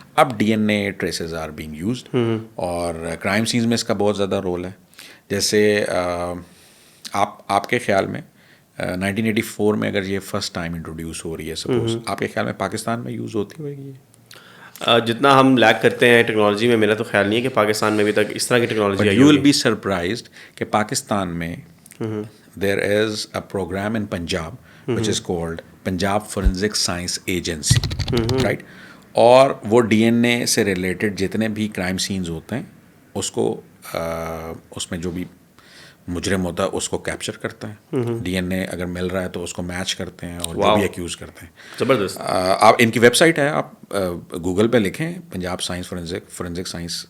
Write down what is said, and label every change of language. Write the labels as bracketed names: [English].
[Urdu] اب D N a [English] traces are being used, [Urdu] اور crime sons میں اس کا بہت زیادہ رول ہے. جیسے آپ کے خیال میں 1984 میں اگر یہ فرسٹ ٹائم انٹروڈیوس ہو رہی ہے سپوز، آپ کے خیال میں پاکستان میں یوز ہوتی ہوئے گی؟ جتنا ہم لیک کرتے ہیں ٹیکنالوجی میں، میرا تو خیال نہیں ہے کہ پاکستان میں ابھی تک اس طرح کی technology I. [English] You will be surprised کہ پاکستان میں there is a programme in Punjab وچ is called Punjab forensic science agency, right. [Urdu] اور وہ ڈی این اے سے ریلیٹڈ جتنے بھی کرائم سینز ہوتے ہیں اس کو اس میں جو بھی مجرم ہوتا ہے اس کو کیپچر کرتا ہے. ڈی این اے اگر مل رہا ہے تو اس کو میچ کرتے ہیں اور جو بھی ایکیوز کرتے ہیں. زبردست. آپ ان کی ویب سائٹ ہے، آپ گوگل پہ لکھیں پنجاب سائنس فورینزک سائنس.